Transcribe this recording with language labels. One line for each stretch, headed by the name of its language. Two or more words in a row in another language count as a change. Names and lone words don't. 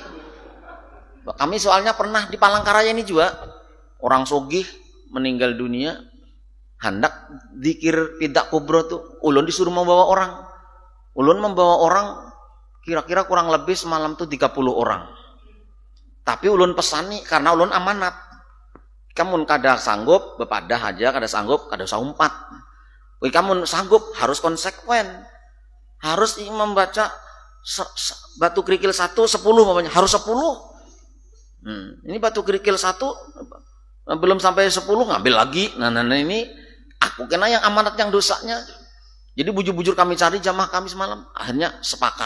Banjar: Kami soalnya pernah di Palangkaraya ini juga orang sogih meninggal dunia, hendak zikir fida kubro tuh, ulun disuruh membawa orang. Ulun membawa orang kira-kira kurang lebih semalam tuh 30 orang. Tapi ulun pesani karena ulun amanat. Kamu kada sanggup, bepadah aja kada sanggup, kada usah umpat.
Indonesian: Kamu sanggup, harus konsekuen. Harus membaca batu kerikil 1, 10 namanya, harus 10. Ini batu kerikil 1 belum sampai 10 ngambil lagi. Nah ini aku kena yang amanat yang dosanya. Jadi bujur-bujur kami cari jamaah kami semalam, akhirnya sepakat.